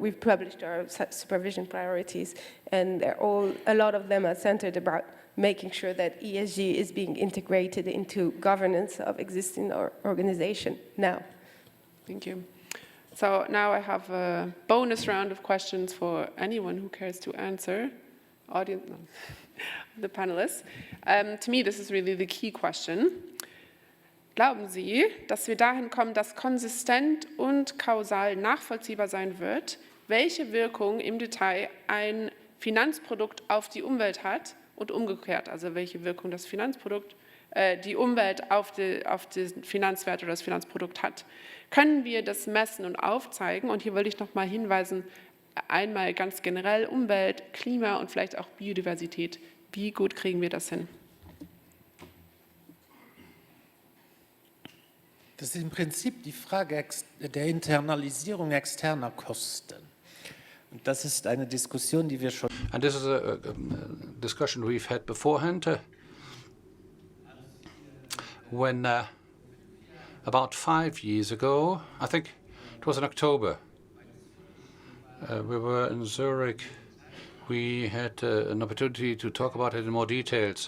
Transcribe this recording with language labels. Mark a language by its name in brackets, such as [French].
[English] We've published our supervision priorities, and a lot of them are centered about making sure that ESG is being integrated into governance of existing organization now. Thank you. So now I have a bonus round of questions for anyone who cares to answer. Audience, no. The panelists. To me, this is really the key question. [German] Glauben Sie, dass wir dahin kommen, dass konsistent und kausal nachvollziehbar sein wird, welche Wirkung im Detail ein Finanzprodukt auf die Umwelt hat und umgekehrt, also welche Wirkung das Finanzprodukt, die Umwelt auf den Finanzwert oder das Finanzprodukt hat? Können wir das messen und aufzeigen? Und hier wollte ich noch mal hinweisen, einmal ganz generell Umwelt, Klima und vielleicht auch Biodiversität. Wie gut kriegen wir das hin? Das ist im Prinzip die Frage der Internalisierung externer Kosten. Und das ist eine Diskussion, die wir schon... [English] And this is a discussion we've had beforehand. when about 5 years ago, I think it was in October, we were in Zurich. We had an opportunity to talk about it in more details.